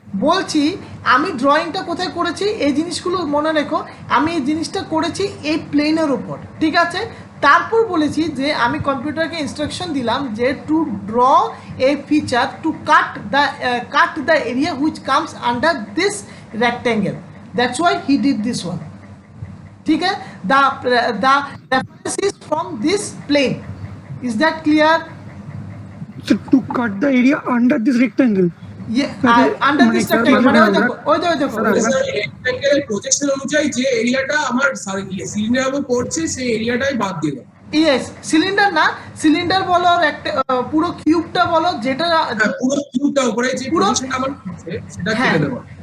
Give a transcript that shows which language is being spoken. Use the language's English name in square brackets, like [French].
[Bangla] বলছি আমি ড্রয়িংটা কোথায় করেছি, এই জিনিসগুলো মনে রেখো। আমি এই জিনিসটা করেছি এই প্লেনের উপর, ঠিক আছে? তারপর বলেছি যে আমি কম্পিউটারকে ইনস্ট্রাকশন দিলাম যে [English] To draw a feature to cut the area which comes under this rectangle. That's why he did this one. [Hindi] ठीक है? [English] The reference is from this plane. Is that clear? So to cut the area under this rectangle. Yeah, under this rectangle. [Bangla] মানে ওই দেখো রেক্ট্যাঙ্গেলের projection অনুযায়ী যে এরিয়াটা আমার সিলিন্ডারের উপর পড়ছে সেই এরিয়াটাই বাদ দিয়ে দাও। ইয়েস, সিলিন্ডার না, সিলিন্ডার বলো পুরো কিউবটা বলো, যেটা পুরো কিউবটা উপরে যে পজিশনটা আমার আছে সেটা কেটে দেব।